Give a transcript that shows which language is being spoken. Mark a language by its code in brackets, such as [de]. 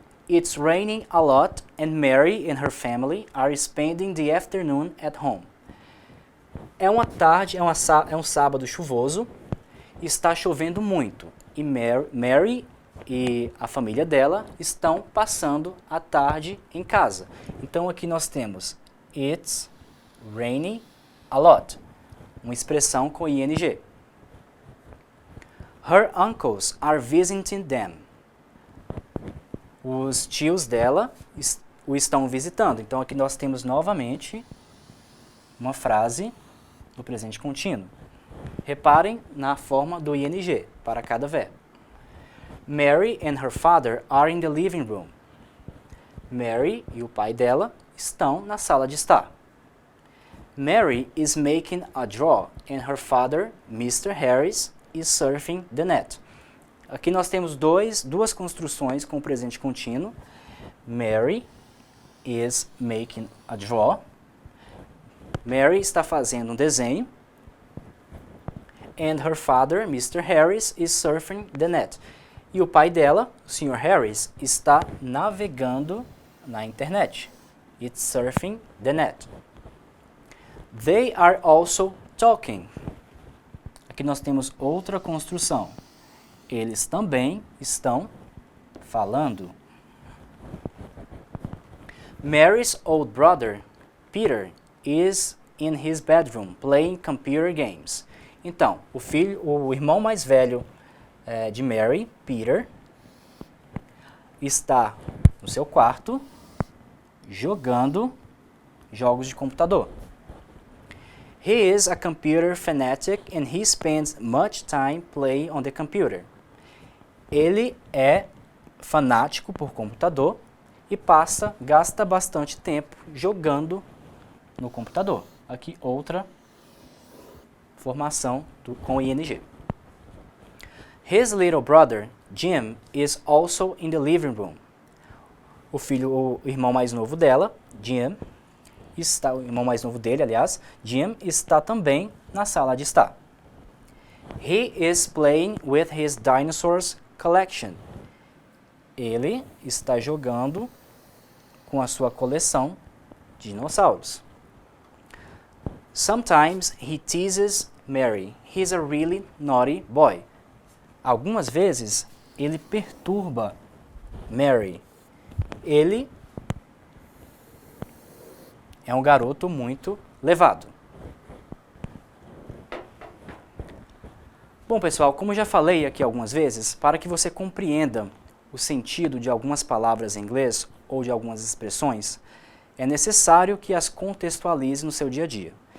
[en] It's raining a lot and Mary and her family are spending the afternoon at home. [pt] É uma tarde, é um sábado chuvoso, está chovendo muito e Mary e a família dela estão passando a tarde em casa. Então aqui nós temos [en] It's raining a lot, [pt] uma expressão com ing. [en] Her uncles are visiting them. [pt] Os tios dela o estão visitando. Então aqui nós temos novamente uma frase do presente contínuo. Reparem na forma do ing para cada verbo. [en] Mary and her father are in the living room. [pt] Mary e o pai dela estão na sala de estar. [en] Mary is making a draw and her father, Mr. Harris, is surfing the net. [pt] Aqui nós temos duas construções com o presente contínuo. [en] Mary is making a draw. [pt] Mary está fazendo um desenho. [en] And her father, Mr. Harris, is surfing the net. [pt] E o pai dela, o Sr. Harris, está navegando na internet. [en] It's surfing the net. They are also talking. [pt] Aqui nós temos outra construção. Eles também estão falando. [en] Mary's old brother, Peter, is in his bedroom playing computer games. [pt] Então, o irmão mais velho de Mary, Peter, está no seu quarto jogando jogos de computador. [en] He is a computer fanatic and he spends much time playing on the computer. [pt] Ele é fanático por computador e gasta bastante tempo jogando no computador. Aqui outra formação com ing. [en] His little brother, Jim, is also in the living room. [pt] O irmão mais novo dela, Jim, o irmão mais novo dele, aliás, Jim, está também na sala de estar. [en] He is playing with his dinosaurs collection. [pt] Ele está jogando com a sua coleção de dinossauros. [en] Sometimes he teases Mary. He's a really naughty boy. [pt] Algumas vezes ele perturba Mary. Ele é um garoto muito levado. Bom, pessoal, como já falei aqui algumas vezes, para que você compreenda o sentido de algumas palavras em inglês ou de algumas expressões, é necessário que as contextualize no seu dia a dia.